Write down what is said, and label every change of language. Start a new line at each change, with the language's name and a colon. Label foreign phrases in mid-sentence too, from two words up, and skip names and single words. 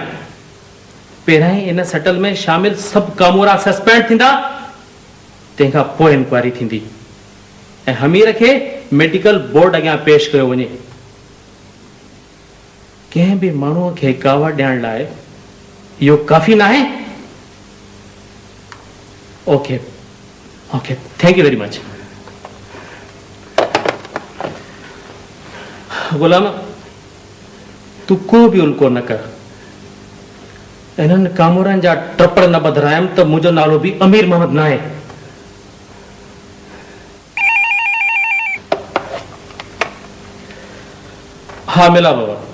Sindhi: पहिरियां ई इन सेटल में शामिल सभु कामूरा सस्पेंड थींदा, तंहिंखां पोइ इंक्वायरी थींदी ऐं हमीर खे मेडिकल बोर्ड अॻियां पेश कयो वञे। कंहिं बि माण्हूअ खे कावड़ ॾियण लाइ इहो काफ़ी न आहे।
English: okay okay, thank you very much.
Sindhi: गुलाम, तू को बि उल्को न कर। इन्हनि कामूरनि जा ट्रपड़ न ॿधायमि त मुंहिंजो नालो बि अमीर मोहम्मद न आहे। हा मिला बाबा।